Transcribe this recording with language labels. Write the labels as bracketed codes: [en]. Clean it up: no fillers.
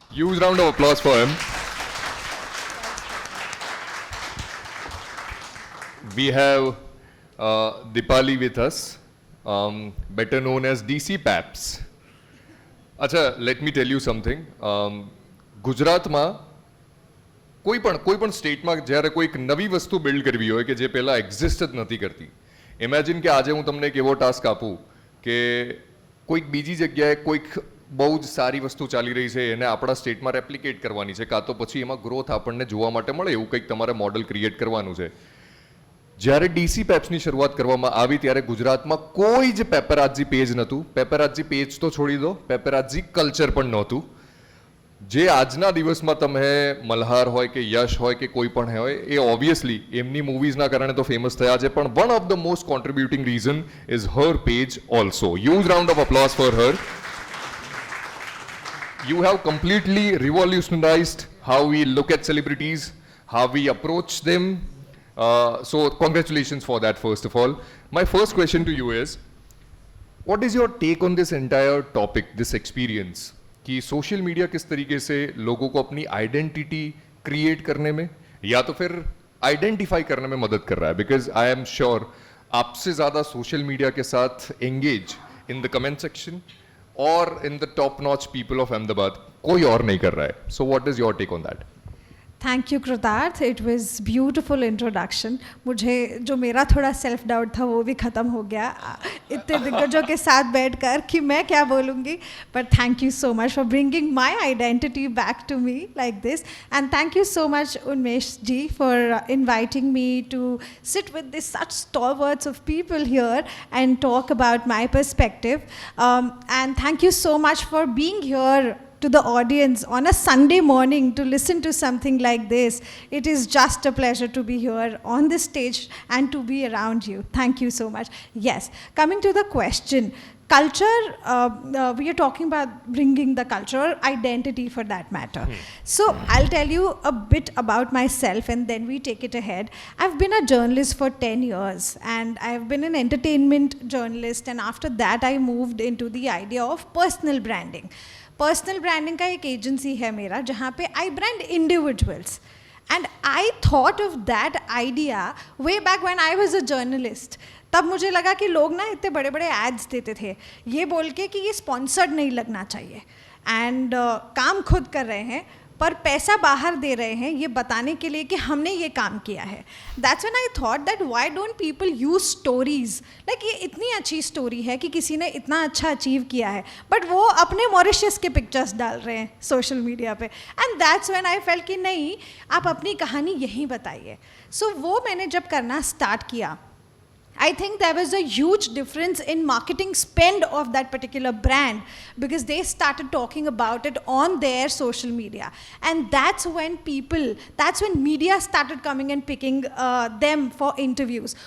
[en] Huge round of applause for him. We have Dipali with us, better known as DC Paps. अच्छा, let me tell you something. [gu] ગુજરાતમાં કોઈ પણ સ્ટેટમાં જ્યારે કોઈક નવી વસ્તુ બિલ્ડ કરવી હોય કે જે પહેલાં એક્ઝિસ્ટ જ નથી કરતી, ઇમેજિન કે આજે હું તમને એક એવો ટાસ્ક આપું કે કોઈક બીજી જગ્યાએ કોઈક બહુ જ સારી વસ્તુ ચાલી રહી છે એને આપણા સ્ટેટમાં રેપ્લિકેટ કરવાની છે, કાં તો પછી એમાં ગ્રોથ આપણને જોવા માટે મળે એવું કંઈક તમારે મોડલ ક્રિએટ કરવાનું છે. જ્યારે ડીસી પેપ્સની શરૂઆત કરવામાં આવી ત્યારે ગુજરાતમાં કોઈ જ પેપરાજી પેજ નહોતું. પેપરાજી પેજ તો છોડી દો, પેપરાજી કલ્ચર પણ નહોતું. જે આજના દિવસમાં તમે મલ્હાર હોય કે યશ હોય કે કોઈ પણ હોય એ ઓબ્વિયસલી એમની મૂવીઝના કારણે તો ફેમસ થયા છે, પણ one of the most કોન્ટ્રીબ્યુટિંગ reason is her page also. [en] Huge round of applause for her. You have completely revolutionized how we look at celebrities, how we approach them. So congratulations for that, first of all. My first question to you is, what is your take on this entire topic, this experience? [hi] कि social media किस तरीके से लोगों को अपनी identity create करने में या तो फिर आइडेंटिफाई करने में मदद कर रहा है? [en] because I am sure [hi] आपसे ज़्यादा [en] social media के साथ engage in the comment section और in the top notch people of Ahmedabad [hi] कोई और नहीं कर रहा है. [en] So what is your take on that? Thank you Kritarth, it was beautiful introduction. [hi] मुझे जो मेरा थोड़ा सेल्फ डाउट था वो भी ख़त्म हो गया इतने दिग्गजों के साथ बैठकर कि मैं क्या बोलूँगी. [en] But thank you so much for bringing my identity back to me like this. And thank you so much Unmesh ji for inviting me to sit with this such stalwarts of people here and talk about my perspective. And thank you so much for being here to the audience on a Sunday morning to listen to something like this. It is just a pleasure to be here on this stage and to be around you. Thank you so much. Yes, coming to the question, culture, we are talking about bringing the culture or identity for that matter. So I'll tell you a bit about myself and then we take it ahead. I've been a journalist for 10 years and I've been an entertainment journalist, and after that I moved into the idea of personal branding. [hi] Personal branding का एक agency है मेरा जहाँ पे [en] I brand individuals. And I thought of that idea way back when I was a journalist. [hi] तब मुझे लगा कि लोग ना इतने बड़े बड़े एड्स देते थे ये बोल के कि ये स्पॉन्सर्ड नहीं लगना चाहिए, एंड काम खुद कर रहे हैं पर पैसा बाहर दे रहे हैं ये बताने के लिए कि हमने ये काम किया है. [en] that's when I thought that why don't people use stories like [hi] ये इतनी अच्छी स्टोरी है कि किसी ने इतना अच्छा अचीव किया है बट वो अपने मॉरिशस के पिक्चर्स डाल रहे हैं सोशल मीडिया पे. [en] and that's when I felt [hi] कि नहीं, आप अपनी कहानी यहीं बताइए. सो वो मैंने जब करना स्टार्ट किया, [en] I think there was a huge difference in marketing spend of that particular brand because they started talking about it on their social media. And that's when media started coming and picking them for interviews.